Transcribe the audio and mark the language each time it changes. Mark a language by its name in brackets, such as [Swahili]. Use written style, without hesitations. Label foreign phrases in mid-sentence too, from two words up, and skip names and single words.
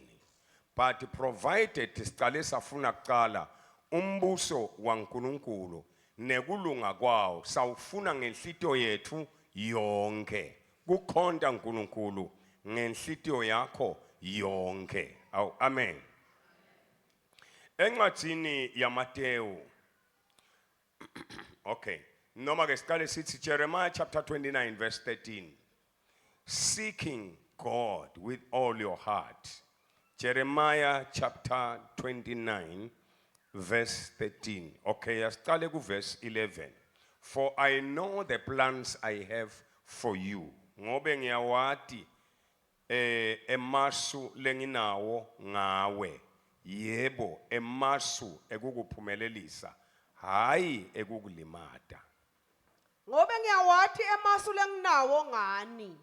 [English] But provided [Swati] sicale safuna kuqala umbuso waNkulunkulu nekulunga kwawo sawufuna ngenhlitiyo yethu yonke. Kukhonta uNkulunkulu ngenhlitiyo yakho yonke. Amen. Encwadini yaMateyu. Okay. Noma ke siqale sithi Jeremiah [English] chapter 29 verse 13. Seeking God with all your heart. Jeremiah chapter 29 verse 13. [Swati] Okay, siqale ku verse 11. [English] For I know the plans I have for you. [Swati] Ngobe ngiyawati emasu lenginawo ngawe. Yebo, emasu ekukuphumelelisa, hayi ekukulimata. Ngobe ngiyawati emasu lenginawo ngani.